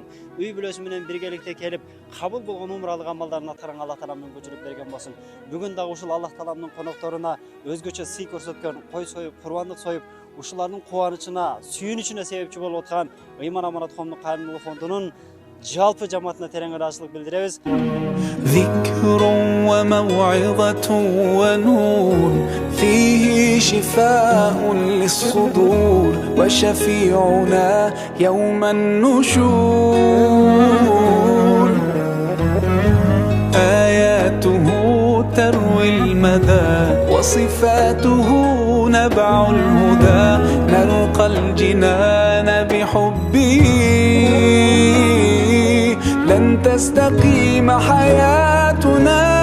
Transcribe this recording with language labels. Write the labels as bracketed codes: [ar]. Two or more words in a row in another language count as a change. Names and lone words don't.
[ky] Үй бүлөсү менен биргеликте келип, кабыл болгон умралык амалдарын аткарган [ar] الله تعالى [ky] мүмкүнчүлүк берген болсун. Бүгүн дагы ушул Аллах тааламдын конокторуна өзгөчө сый көрсөткөн, кой союп, курбандык союп, ушулардын кубанычына, сүйүнүчүнө себепчи болуп аткан Ыйман Аманат коомдук кайрымдуулук фондунун жалпы жамаатына терең ыраазычылык билдиребиз. [ar] ذكر وموعظة ونور فيه شفاء للصدور وشفيعنا يوم النشور آياته تروي المدى وصفاته نبع الهدى نلقى الجنان بحبه لن تستقيم حياتنا